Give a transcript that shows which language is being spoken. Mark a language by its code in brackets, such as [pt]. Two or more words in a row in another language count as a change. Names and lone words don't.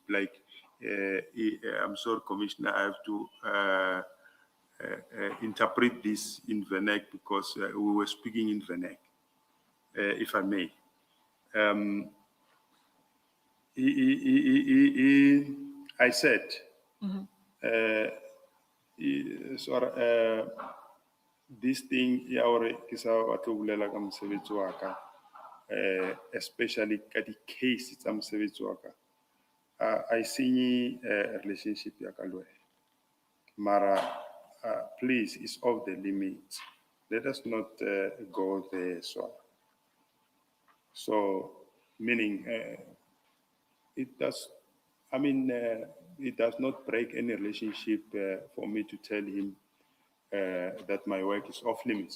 [en] Like, I'm sorry, Commissioner, I have to interpret this in Venek because we were speaking in Venek, if I may. I said, this thing, [st] ya hore ke sa batle ho bolela ka mosebetsi wa ka, especially ka di-case tsa mosebetsi wa ka, I senye relationship ya ka le wena. [en] Mara, please, it's off the limits. Let us not go there, so meaning it does. I mean, it does not break any relationship for me to tell him that my work is off limits.